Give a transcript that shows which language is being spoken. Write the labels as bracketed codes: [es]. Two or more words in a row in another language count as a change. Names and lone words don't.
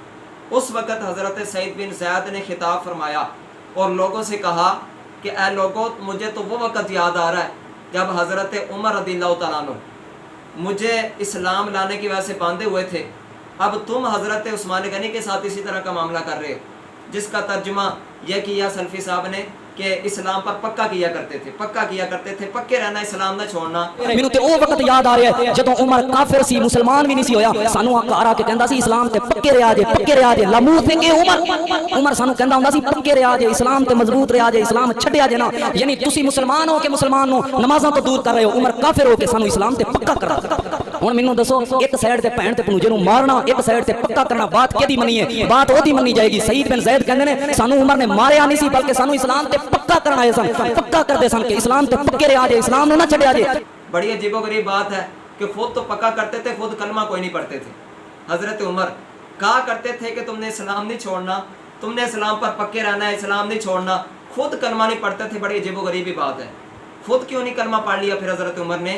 [ur] اس وقت حضرت سعید بن زید نے خطاب فرمایا اور لوگوں سے کہا کہ اے لوگوں، مجھے تو وہ وقت یاد آ رہا ہے جب حضرت عمر رضی اللہ تعالیٰ عنہ مجھے اسلام لانے کی وجہ سے باندھے ہوئے تھے، اب تم حضرت عثمان غنی کے ساتھ اسی طرح کا معاملہ کر رہے ہو، جس کا ترجمہ یہ کیا سلفی صاحب نے کہ اسلام پر پکا کیا کرتے تھے، پکا کیا کرتے تھے، پکے رہنا، اسلام نہ چھوڑنا۔ [pa] مینوں تے او وقت یاد آ رہا ہے جدوں عمر کافر سی، مسلمان بھی نہیں سی ہویا، سانو گھر آ کے کہندا سی اسلام تے پکے رہیا جے، پکے رہیا جے۔ لموت تے اے عمر سانو کہندا ہوندا سی پکے رہیا جے، اسلام تے مضبوط رہیا جے، اسلام چھڈیا جے نا، یعنی تسی مسلمان ہو کے مسلمان نو نمازاں تو دور کر رہے ہو، عمر کافر ہو کے سانو اسلام تے پکا کرا۔ ہن مینوں دسو ایک سائیڈ تے بہن تے بھنوجے نو مارنا، ایک سائیڈ تے پکا کرنا، بات کیدی منی ہے؟ بات اودی منی جائے گی۔ سعید بن زید کہندے نے سانو عمر نے ماریا نہیں سی بلکہ سانو اسلام تے پکا کرنا ہے، پکا کرتے سن کہ اسلام تے پکے رہیا جے، اسلام نو نہ چھڈیا جے۔ [ur] بڑی عجیب و غریب بات ہے کہ خود تو پکا کرتے تھے، خود کلمہ کوئی نہیں پڑھتے تھے۔ حضرت عمر کہا کرتے تھے کہ تم نے اسلام نہیں چھوڑنا، تم نے اسلام پر پکے رہنا ہے، اسلام نہیں چھوڑنا، خود کلمہ نہیں پڑھتے تھے۔ بڑی عجیب و غریبی بات ہے، خود کیوں نہیں کلمہ پڑھ لیا پھر حضرت عمر نے؟